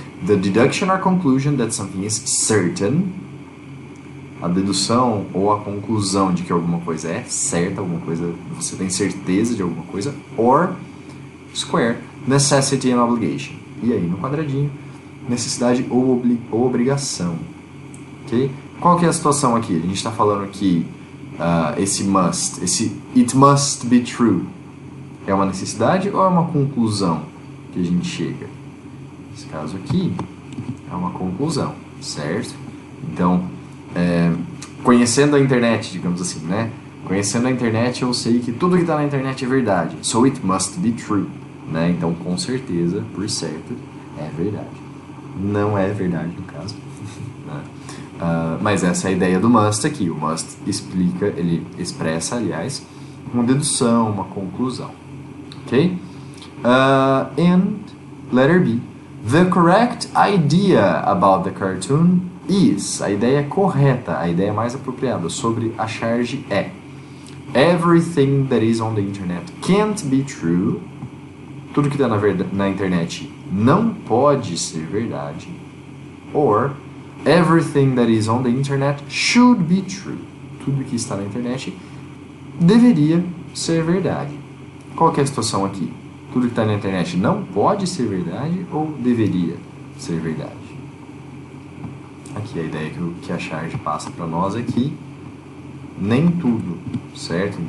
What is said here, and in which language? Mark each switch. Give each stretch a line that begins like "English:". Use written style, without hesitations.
English: The deduction or conclusion that something is certain.
Portuguese: A dedução ou a conclusão de que alguma coisa é certa, alguma coisa, você tem certeza de alguma coisa.
English: Or square. Necessity and obligation.
Portuguese: E aí no quadradinho, necessidade ou obrigação. Ok? Qual que é a situação aqui? A gente está falando que esse must, esse it must be true, é uma necessidade ou é uma conclusão que a gente chega? Nesse caso aqui, é uma conclusão, certo? Então, conhecendo a internet, digamos assim, né? Conhecendo a internet, eu sei que tudo que está na internet é verdade.
English: So it must be true,
Portuguese: né? Então, com certeza, por certo, é verdade. Não é verdade no caso. Né? Mas essa é a ideia do must aqui. O must explica, ele expressa, aliás, uma dedução, uma conclusão.
English: Ok? And letter B. The correct idea about the cartoon is.
Portuguese: A ideia correta, a ideia mais apropriada sobre a charge é:
English: everything that is on the internet can't be true.
Portuguese: Tudo que está na internet não pode ser verdade.
English: Or everything that is on the internet should be true.
Portuguese: Tudo que está na internet deveria ser verdade. Qual que é a situação aqui? Tudo que está na internet não pode ser verdade ou deveria ser verdade? Aqui a ideia que a charge passa para nós é que nem tudo, certo?